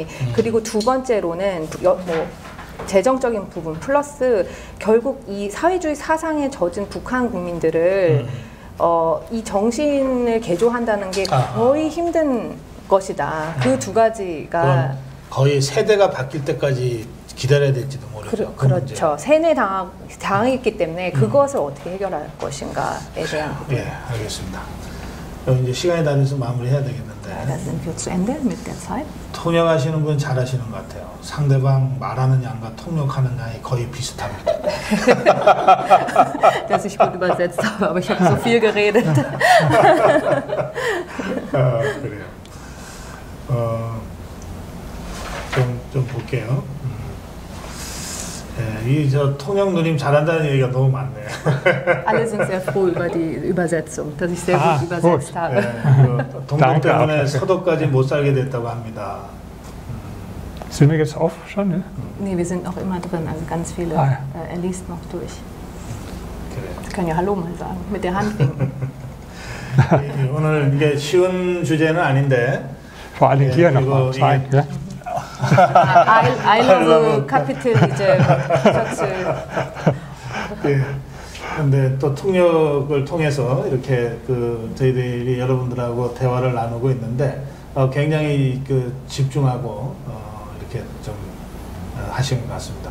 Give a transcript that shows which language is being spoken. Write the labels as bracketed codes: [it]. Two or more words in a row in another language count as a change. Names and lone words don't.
[ko] 그리고 두 번째로는 재정적인 부분 플러스 결국 이 사회주의 사상에 젖은 북한 국민들을 이 정신을 개조한다는 게 거의 힘든 것이다. 그 2 가지가 거의 세대가 바뀔 때까지 기다려야 될지도 모르죠. 그렇죠. 세뇌 당했기 때문에 그것을 어떻게 해결할 것인가에 대한 부분. 예, 알겠습니다. 그럼 이제 시간이 다 돼서 마무리해야 되겠는데. [de] Da sind wir zu Ende mit der Zeit. [ko] 통역하시는 분 잘하시는 것 같아요. 상대방 말하는 양과 통역하는 양이 거의 비슷합니다. [de] Dass ich gut übersetzt habe, aber ich habe so viel geredet. [ko] 그래요. 좀 볼게요. 저 통역 누님 잘한다는 얘기가 너무 많네요. [de] Alle sind sehr froh über die Übersetzung, dass ich sehr gut übersetzt habe. [ko] 동독 때문에 서독까지 못 살게 됐다고 합니다. [de] Sind wir jetzt auf schon? Ne? Nee, wir sind noch immer drin, also ganz viele. Er liest noch durch. Sie können ja Hallo mal sagen, mit der Hand winken. [ko] 오늘 이게 쉬운 주제는 아닌데. [de] Vor allem hier noch zwei. Ja? [en] I love [ko] 카피틀 이제 셔츠. 근데 또 통역을 통해서 이렇게 저희들이 여러분들하고 대화를 나누고 있는데 굉장히 집중하고 이렇게 좀 하신 것 같습니다.